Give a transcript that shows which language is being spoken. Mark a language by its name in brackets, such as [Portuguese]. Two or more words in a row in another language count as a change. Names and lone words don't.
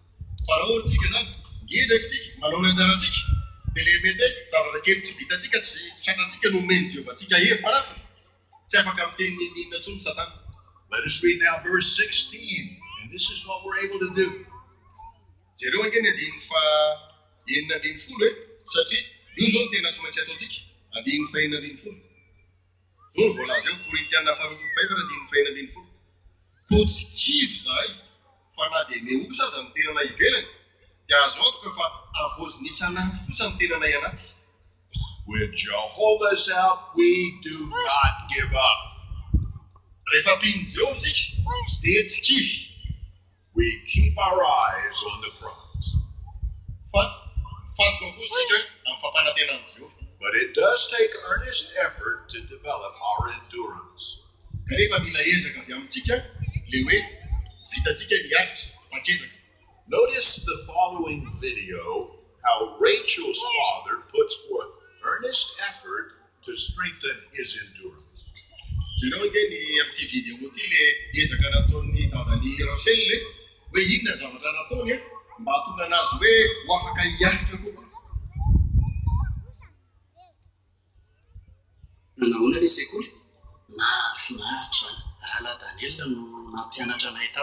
[English] Let us read now verse 16, and this is what we're able to do. [Malagasy] enina ambin'ny folo satria io zao tena tsy maintsy ataontsika andin'ny fahenina ambin'ny folo zao ny voalaza eo Korintiana faharoapolo faefatra andin'ny fahenina ambin'ny folo ko tsy kivy zahay fa na dia meosa aza ny tenana ivelany dia azo antoka fa avozy isanandro kosa ny tenanay anaty. [English] With Jehovah's help, we do not give up. [Malagasy] Rehefa piny Jehovah sika dia tsy kivy. [English] We keep our eyes on the prize. [Malagasy] Fa fatoko koa sika amin'ny fampanantenana Jehovah. [English] But it does take earnest effort to develop our endurance. [Malagasy] Kanefa mila ezaka avy amintsika le hoe vitantsika hiaritra tankezaka. [English] Notice the following video how Rachel's father puts forth earnest effort to strengthen his endurance. [Malagasy] Jereo dia ny amin'ity video ity le ezaka nataon'ny dadan'ny Rachel hoe inona zavatra nataony mba hahatonga anazy hoe ho afaka hiaritra koa. Nanahoana ilay sekoly? Mahafinaritra raha Daniel no nampianatra anay tao.